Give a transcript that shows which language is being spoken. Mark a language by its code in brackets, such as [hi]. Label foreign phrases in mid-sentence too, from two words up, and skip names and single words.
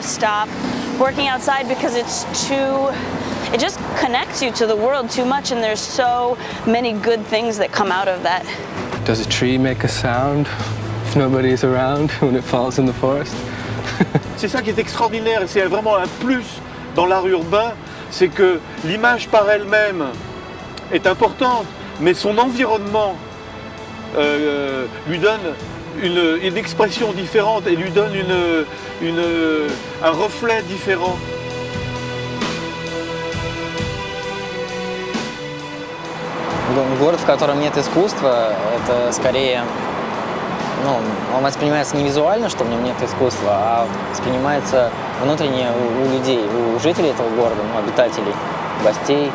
[en] stop working outside because it just connects you to the world too much, and there's so many good things that come out of that. Does a tree make a sound if nobody's around when it falls in the forest? [fr] C'est ça qui est extraordinaire, et c'est vraiment un plus dans l'art urbain, c'est que l'image par elle-même est importante, mais son environnement lui donne une expression différente et lui donne un reflet différent. [ru] Город, в котором нет искусства, это скорее, он воспринимается не визуально, что в нем нет искусства, а воспринимается внутренне у людей, у жителей этого города, обитателей, гостей.